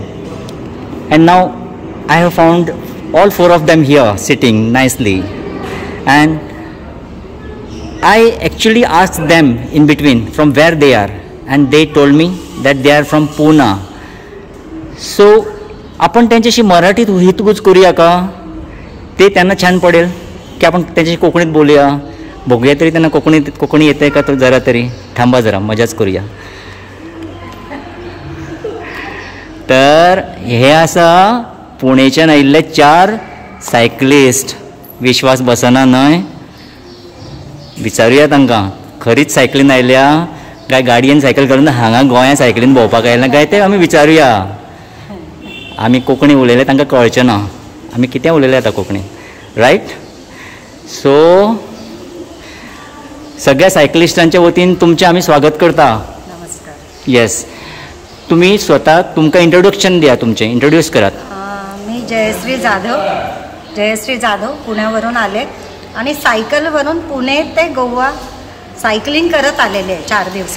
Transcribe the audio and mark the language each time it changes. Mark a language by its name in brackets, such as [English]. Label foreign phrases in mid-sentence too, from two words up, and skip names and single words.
[English] And now I have found all 4 of them here sitting nicely, and I actually asked them in between from where they are, and they told me that they are from Pune. [Marathi] So आपण त्यांच्याशी मराठीत हितगुज करूया का? ते त्यांना छान पडेल की आपण त्यांच्याशी कोकणीत बोलूया. बघूया तरी त्यांना कोकणी येते का, तो जरा तरी थांबा, जरा मजाच करूया. [Konkani] तर हे असं पुणेच्यान आयिल्ले 4 सायक्लिस्ट, विश्वास बसना न्हय. विचारूया तांकां, खरीच सायकलीन आयल्या काय गाडयेन सायकल करून हांगा गोंया सायकलीन भोंवपाक आयल्या काय ते आमी विचारूया. आमी कोंकणी उलयले तांकां कळचें ना, आमी कितें उलयलें आतां कोंकणी, रायट? सो सगळ्या सायक्लिस्टांच्या वतीन तुमचें आमी स्वागत करता. नमस्कार. [Marathi] येस, तुम्ही स्वतः तुमका इंट्रोडक्शन द्या, तुमचे इंट्रोड्यूस करात. मी जयश्री जाधव पुण्यावरून आले आणि सायकलवरून पुणे ते गोवा सायकलिंग करत आलेले 4 दिवसात.